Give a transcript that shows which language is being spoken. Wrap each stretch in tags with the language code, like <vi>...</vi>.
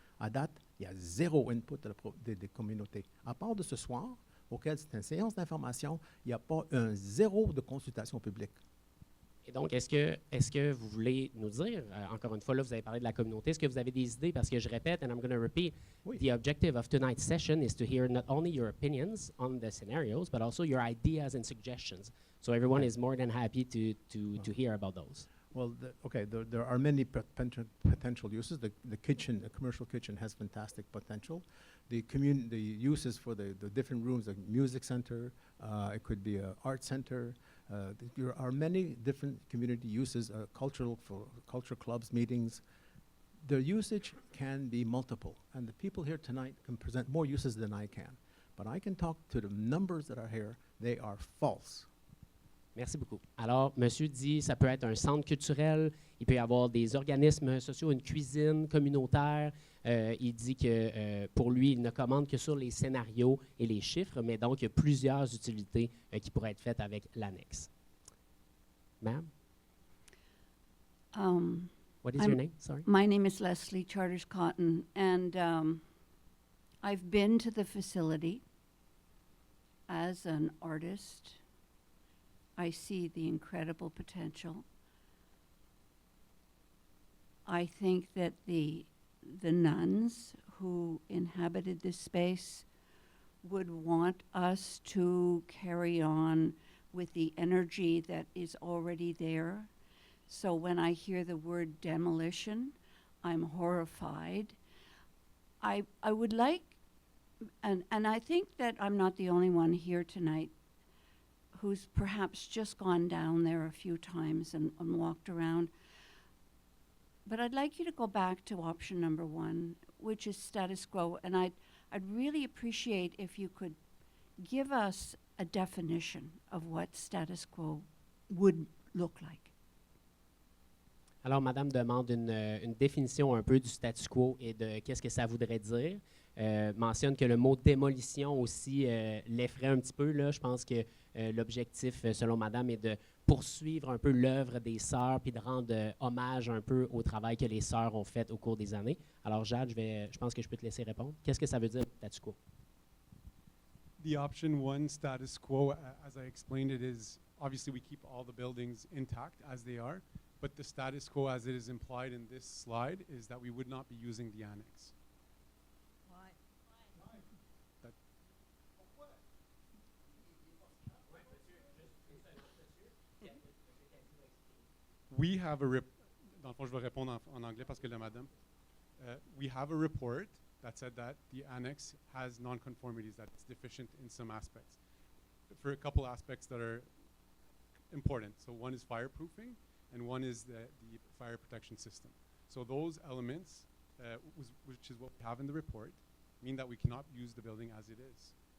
<fr>À date, il y a zéro input des communautés. À part de ce soir, auquel c'est une séance d'information, il n'y a pas un zéro de consultation publique. Et donc, est-ce que vous voulez nous dire, encore une fois, là, vous avez parlé de la communauté, est-ce que vous avez des idées? Parce que je répète,</fr> <en>and I'm going to repeat,</en> <fr>Oui.</fr> <en>the objective of tonight's session is to hear not only your opinions on the scenarios, but also your ideas and suggestions. So everyone Okay. is more than happy to hear about those. Well, there are many potential uses. The kitchen, the commercial kitchen has fantastic potential. The uses for the different rooms, the music center, it could be an art center. There are many different community uses, cultural clubs, meetings. The usage can be multiple, and the people here tonight can present more uses than I can. But I can talk to the numbers that are here. They are false.</en> <fr>Merci beaucoup. Alors, monsieur dit, ça peut être un centre culturel, il peut y avoir des organismes sociaux, une cuisine communautaire. Il dit que pour lui, il ne commande que sur les scénarios et les chiffres, mais donc il y a plusieurs utilités qui pourraient être faites avec l'annexe.</fr> <en>Ma'am, what is your name? Sorry. My name is Leslie Charters Cotton, and I've been to the facility as an artist. I see the incredible potential. I think that the nuns who inhabited this space would want us to carry on with the energy that is already there. So when I hear the word demolition, I'm horrified. I would like, and I think that I'm not the only one here tonight who's perhaps just gone down there a few times and walked around. But I'd like you to go back to option number 1, which is status quo. And I'd really appreciate if you could give us a definition of what status quo would look like.</en> <fr>Alors, madame demande une définition un peu du statu quo et de qu'est-ce que ça voudrait dire. Mentionne que le mot démolition aussi l'effraie un petit peu. Là. Je pense que l'objectif, selon madame, est de poursuivre un peu l'œuvre des sœurs puis de rendre hommage un peu au travail que les sœurs ont fait au cours des années. Alors, Jade, je pense que je peux te laisser répondre. Qu'est-ce que ça veut dire, statu quo?</fr> <en>The option 1 status quo, as I explained it, is obviously we keep all the buildings intact as they are, but the status quo as it is implied in this slide is that we would not be using the annex. We have a</en> <fr>dans le fond, je vais répondre en anglais parce que la madame.</fr> <en>We have a report that said that the annex has non-conformities, that it's deficient in some aspects. For a couple aspects that are important. So one is fireproofing, and one is the fire protection system. So those elements, which is what we have in the report, mean that we cannot use the building as it is.</en>